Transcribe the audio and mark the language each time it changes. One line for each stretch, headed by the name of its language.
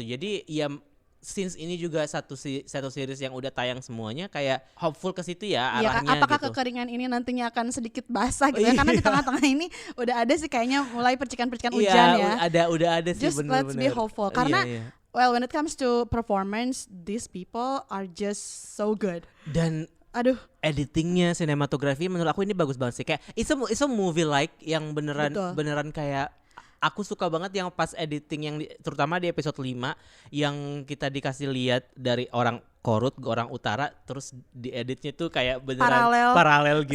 Indonesian: Jadi ya since ini juga satu series yang udah tayang semuanya, kayak hopeful ke situ ya arahnya. Apakah gitu. Kekeringan ini nantinya akan sedikit basah gitu ya? Karena di tengah-tengah ini udah ada sih kayaknya mulai percikan-percikan hujan ya. Udah ada sih bener-bener.
English: Just let's be hopeful karena when it comes to performance, these people are just so good.
Indonesian: Dan editingnya, sinematografi menurut aku ini bagus banget sih. Kayak
English: it's a movie like
Indonesian: yang beneran kayak aku suka banget yang pas editing yang terutama di episode 5 yang kita dikasih lihat dari orang Korut orang utara, terus dieditnya tuh kayak beneran paralel gitu.